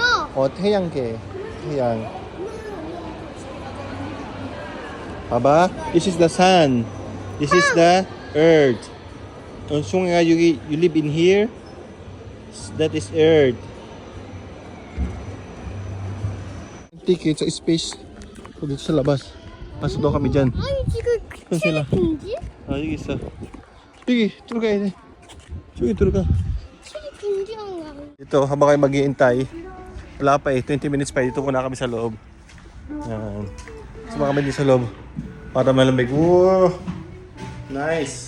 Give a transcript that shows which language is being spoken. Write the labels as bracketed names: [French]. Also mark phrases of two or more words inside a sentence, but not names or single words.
[Korean] 태양계. 태양. [English] Aba, this is the sun. This is the earth. So nga you live in here. That is earth. Ticket sa space. [Filipino] Dito sa labas. Pasok daw kami dyan. [Korean] 아니 지금 [Filipino] Saan sila? [Korean] 칠이인지? [Filipino] Sige isa. Sige, tulog kayo. Sige, tulog ka. [Korean] 칠이인지인가? [Filipino] Ito, habang kayo mag-iintay, wala pa 20 minutes pa. Dito muna kami sa loob. Yan. Suma kami dito sa loob. Para malamig. Wow! Nice!